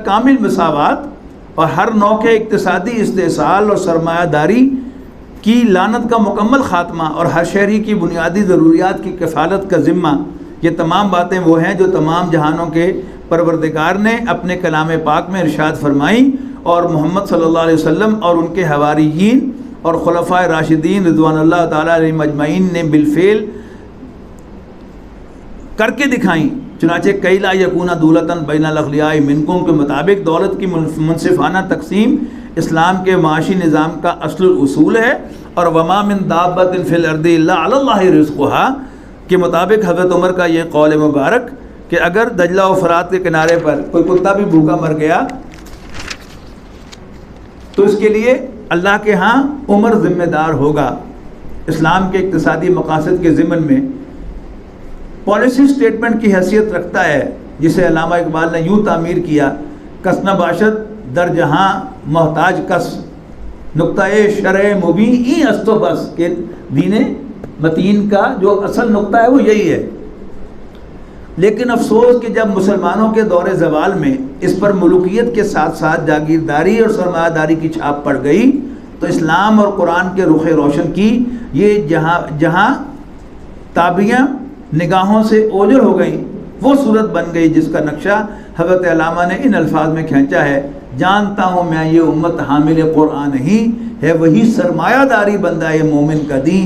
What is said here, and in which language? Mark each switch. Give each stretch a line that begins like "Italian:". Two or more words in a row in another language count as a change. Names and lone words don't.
Urdu: کامل مساوات اور ہر نوع کے اقتصادی استحصال اور سرمایہ داری کی لعنت کا مکمل خاتمہ اور ہر شہری کی بنیادی ضروریات کی کفالت کا ذمہ، یہ تمام باتیں وہ ہیں جو تمام جہانوں کے پروردگار نے اپنے کلام پاک میں ارشاد فرمائیں، اور محمد
Arabic: صلی اللہ علیہ وسلم
Urdu: اور ان کے حواریین اور خلفائے راشدین
Arabic: رضوان اللہ تعالیٰ علیہم اجمعین
Urdu: نے بالفعل کر کے دکھائیں. چنانچہ کئی
Arabic: لا یکون دولتاً بین الاغنیاء منکم
Urdu: کے مطابق دولت کی منصفانہ تقسیم اسلام کے معاشی نظام کا اصل الاصول ہے، اور
Arabic: وما من دابۃ فی الارض الا علی اللہ رزقها
Urdu: کے مطابق حضرت عمر کا یہ قول مبارک کہ اگر دجلہ و فرات کے کنارے پر کوئی کتا بھی بھوکا مر گیا تو اس کے لیے اللہ کے ہاں عمر ذمہ دار ہوگا. اسلام کے اقتصادی مقاصد کے ضمن میں
English: policy statement
Urdu: کی حیثیت رکھتا ہے، جسے علامہ اقبال نے یوں تعمیر کیا:
Persian: کس نہ باشد در جہاں محتاج کس، نقطۂ شرع مبین ای است و بس،
Urdu: کہ دین متین کا جو اصل نقطہ ہے وہ یہی ہے. لیکن افسوس کہ جب مسلمانوں کے دور زوال میں اس پر ملوکیت کے ساتھ ساتھ جاگیرداری اور سرمایہ داری کی چھاپ پڑ گئی تو اسلام اور قرآن کے رخ روشن کی یہ جہاں تابعیاں نگاہوں سے اوجھل ہو گئیں، وہ صورت بن گئی جس کا نقشہ حضرت علامہ نے ان الفاظ میں کھینچا ہے: جانتا ہوں میں یہ امت حامل قرآن ہی ہے، وہی سرمایہ داری بندہ ہے مومن کا دین.